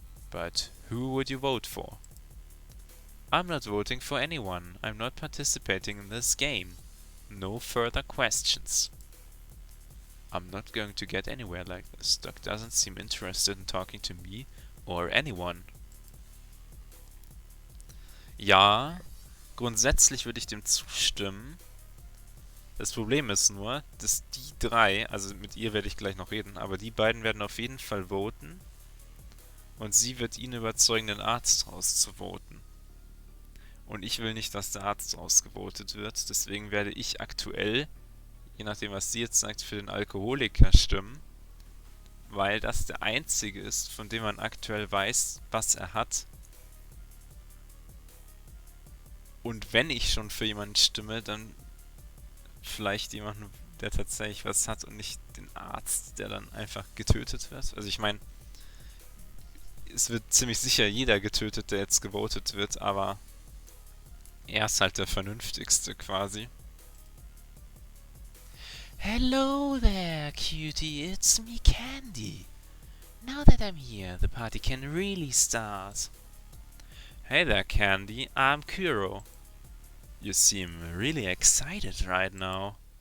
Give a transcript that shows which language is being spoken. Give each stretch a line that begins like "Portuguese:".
English: But who would you vote for? I'm not voting for anyone. I'm not participating in this game. No further questions. I'm not going to get anywhere like this. Doc doesn't seem interested in talking to me or anyone.
German: Ja, grundsätzlich würde ich dem zustimmen. Das Problem ist nur, dass die drei, also mit ihr werde ich gleich noch reden, aber die beiden werden auf jeden Fall voten und sie wird ihn überzeugen, den Arzt rauszuvoten. Und ich will nicht, dass der Arzt rausgevotet wird, deswegen werde ich aktuell, je nachdem was sie jetzt sagt, für den Alkoholiker stimmen, weil das der einzige ist, von dem man aktuell weiß, was er hat. Und wenn ich schon für jemanden stimme, dann vielleicht jemanden, der tatsächlich was hat und nicht den Arzt, der dann einfach getötet wird. Also ich meine, es wird ziemlich sicher jeder getötet, der jetzt gewotet wird, aber er ist halt der Vernünftigste quasi.
English: Hello there, cutie, it's me, Candy. Now that I'm here, the party can really start. Hey there, Candy, I'm Kuro. You seem really excited right now.